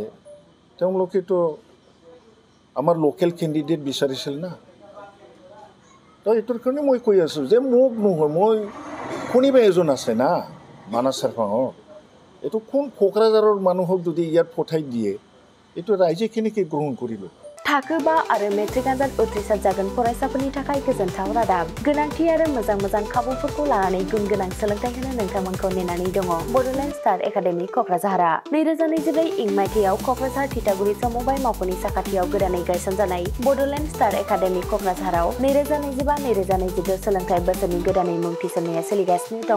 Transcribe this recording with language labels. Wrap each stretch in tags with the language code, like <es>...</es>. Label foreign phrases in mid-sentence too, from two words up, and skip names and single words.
<as>তেওঁলোকেতো আমাৰ লোকেল কেণ্ডিডেট বিচাৰিছিল না। তো এইটোৰ কাৰণে মই কৈ আছোঁ যে মোক নহয়, মই কোনোবা এজন আছে না মানাছ চাৰপাঙৰ, এইটো কোন কোকৰাঝাৰৰ মানুহক যদি ইয়াত পঠাই দিয়ে, এইটো ৰাইজে কেনেকৈ গ্ৰহণ কৰিব?</as> <brx>थाखो 5 आरो मेट्रिक आनजाद उथ्रिसार जागोन फरायसाफोरनि थाखाय गोजोनथाव रादाब। गोनांथि आरो मोजां खाबुफोरखौ लानानै गुन गोनां सोलोंथाइ होनो नोंथांमोनखौ नेनानै दङ बड'लेण्ड स्टार एकाडेमि क'क्राझारआ। 2024 इं मायथाइयाव क'क्राझार थिथागुरि समबाय मावख'नि साखाथियाव गोदानै गायसनजानाय बड'लेण्ड स्टार एकाडेमि क'क्राझाराव 2025-2022 सोलोंथाइ बोसोरनि गोदानै मुं थिसननाया सोलिगासिनो दङ।</brx>